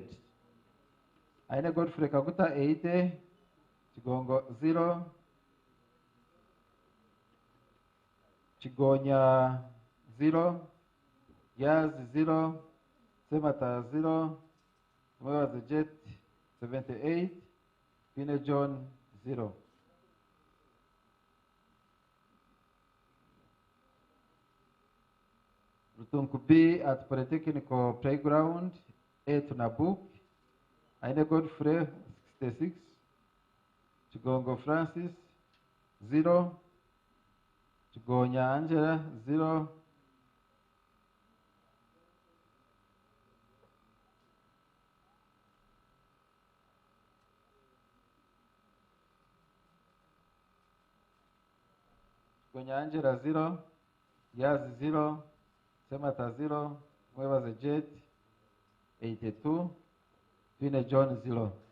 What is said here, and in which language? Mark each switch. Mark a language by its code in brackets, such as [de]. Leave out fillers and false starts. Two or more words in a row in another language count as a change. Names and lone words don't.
[en] Aine Godfrey Kaguta 80, Chigongo 0, Chigonya 0, Yaz 0, Semata 0, Mwewaze Jet 78, Pine John 0. Rutunku B at Polytechnical Playground, A to Nabuk. Aine Godfrey 66, Chigongo Francis 0, Chigonya Angela 0, Chigonya Angela 0, Yaz 0, Semata 0, Mwebaze Jet 82, Pine John 0.